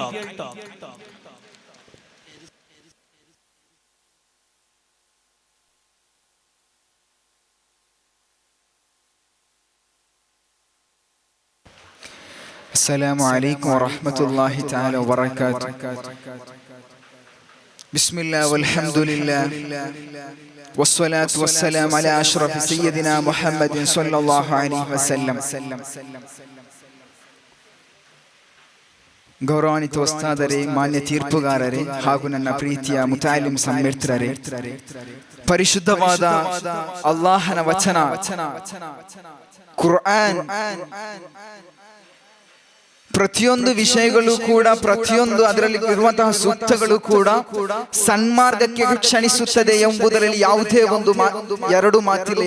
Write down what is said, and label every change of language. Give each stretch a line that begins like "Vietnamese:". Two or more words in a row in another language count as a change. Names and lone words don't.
Arabic: السلام عليكم ورحمة الله تعالى وبركاته. بسم الله والحمد لله والصلاة والسلام على أشرف سيدنا محمد صلى الله عليه وسلم.
Kannada: ಗೌರವಾನ್ವಿತ ಉಸ್ತಾದರೇ, ಮಾನ್ಯ ತೀರ್ಪುಗಾರರೇ ಹಾಗೂ ನನ್ನ ಪ್ರೀತಿಯ ಮುತಾಲಿಮ್ ಸಮ್ಮಿತ್ರರೇ, ಪರಿಶುದ್ಧವಾದ ಅಲ್ಲಾಹನ ವಚನ ಕುರ್ಆನ್ ಪ್ರತಿಯೊಂದು ವಿಷಯಗಳು ಕೂಡ, ಪ್ರತಿಯೊಂದು ಅದರಲ್ಲಿ ಇರುವಂತಹ ಸೂಕ್ತಗಳು ಕೂಡ ಸನ್ಮಾರ್ಗಕ್ಕೆ ಕ್ಷಣಿಸುತ್ತದೆ ಎಂಬುದರಲ್ಲಿ ಯಾವುದೇ ಒಂದು ಎರಡು ಮಾತಿಲ್ಲ.